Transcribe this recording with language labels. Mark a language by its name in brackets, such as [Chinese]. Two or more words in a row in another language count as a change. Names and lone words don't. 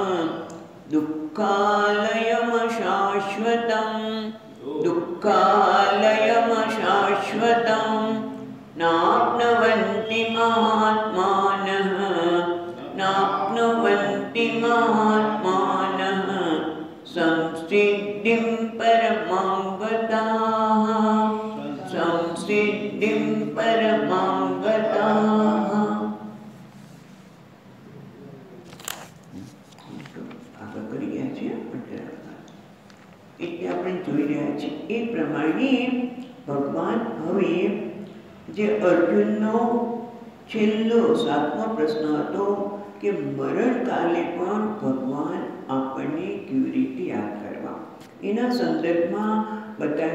[Sanskrit] दुःखालयमशाश्वतं दुःखालयमशाश्वतं नाप्नुवन्ति महात्मानः नाप्नुवन्ति महात्मानः संसिद्धिं परमां गताः संसिद्धिं परमां गताः। [Gujarati] આગળ કરી ગયા છે એટલે આપણે જોઈ રહ્યા છીએ એ પ્રમાણે ભગવાન હવે જે અર્જુનનો છેલ્લો 7મો પ્રશ્ન હતો કે મરણકાલે પણ ભગવાન આપણને કેવી રીતે યાદ કરવા એના સંદર્ભમાં બતાવી